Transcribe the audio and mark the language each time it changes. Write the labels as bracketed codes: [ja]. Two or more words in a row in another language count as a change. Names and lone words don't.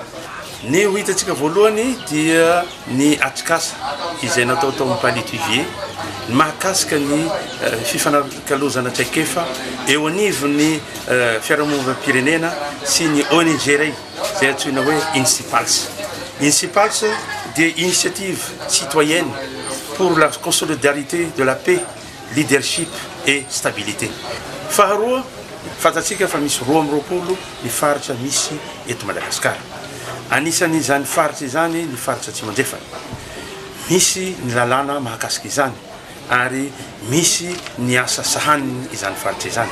[mg] Ny ho hitatsika voalohany dia ny atrikasa izay natao tao Palais Vivier, ny mahakasika ny fifanakalozana traikefa eo anivon'ny fiarahamonina-pirenena sy ny ONG ray zay antsoina hoe INSIPALS. [fr] INSIPALS dia initiative citoyenne pour la consolidalité de la paix, leadership et stabilité. [mg] Faharoa, fantatsika fa misy 20 ny faritra misy eto Madagasikara. Anisany izany faritra izany ny faritra Tsimandrefana. Misy ny lalàna mahakasika izany ary misy ny asa sahaniny izany faritra izany.